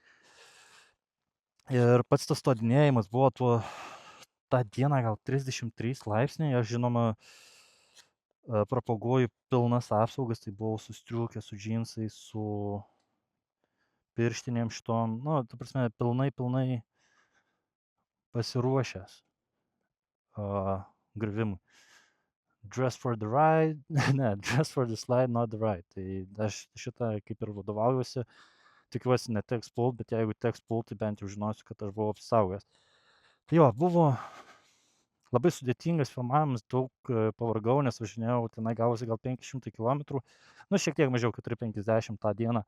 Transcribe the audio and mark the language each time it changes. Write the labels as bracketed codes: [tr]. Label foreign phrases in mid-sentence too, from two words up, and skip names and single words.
[lt] Ir pats tas todinėjimas buvo tą dieną gal 33 laipsniai, aš žinoma propaguoju pilnas apsaugas, tai buvau su striukė, su džinsais, su pirštinėm šitom, ta prasme, pilnai pasiruošęs griuvimui. [en] Dress for the ride, dress for the slide, not the ride. [lt] Tai aš šitą kaip ir vadovaujuosi. Tikiuosi neteks pult, bet jeigu teks pult, tai bent jau žinosiu, kad aš buvau apsisaugęs. Tai jo, buvo labai sudėtingas filmavimas, daug pavargau, nes važinėjau, tenai gavosi gal 500 km, šiek tiek mažiau 450 tą dieną.